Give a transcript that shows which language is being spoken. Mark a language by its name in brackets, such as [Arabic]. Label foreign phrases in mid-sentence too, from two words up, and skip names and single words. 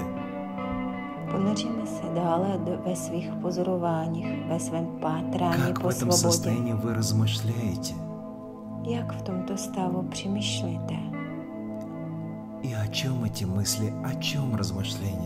[Czech] Ponoříme se dále ve svých pozorováních, ve svém pátrání [Russian] Как в [Czech] po [Russian] этом [Czech] svobodě. [Russian] состоянии вы размышляете? [Czech] Jak v tomto stavu přemýšlíte? [Russian] И о чем эти мысли, о чем размышления?